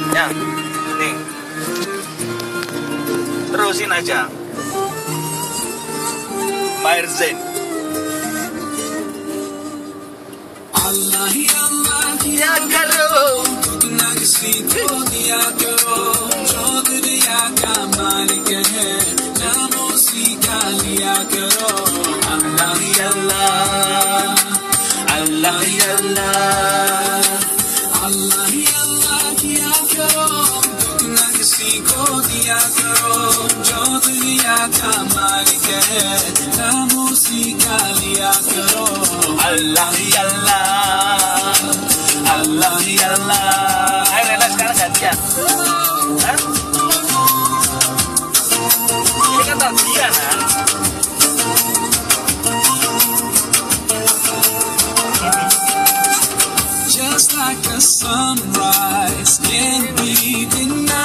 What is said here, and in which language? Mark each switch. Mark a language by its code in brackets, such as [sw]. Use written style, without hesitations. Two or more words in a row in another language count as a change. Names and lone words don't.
[id] Nih, terusin aja. Maher Zain. [hi] अल्लाह ही अल्लाह या करो, ना किसी को दिया करो जो दुनिया का मालिक है नाम उसी का लिया करो अल्लाह ही अल्लाह अल्लाह ही अल्लाह अल्लाह ही अल्लाह किया करो ना किसी को दिया करो जो दुनिया का मालिक है नाम उसी का लिया करो [ar] الله يا الله، الله يا الله. [id] Ayo Lela sekarang gantian. Hah? Ini kan gantian, ha? [en] Just like a sunrise can be in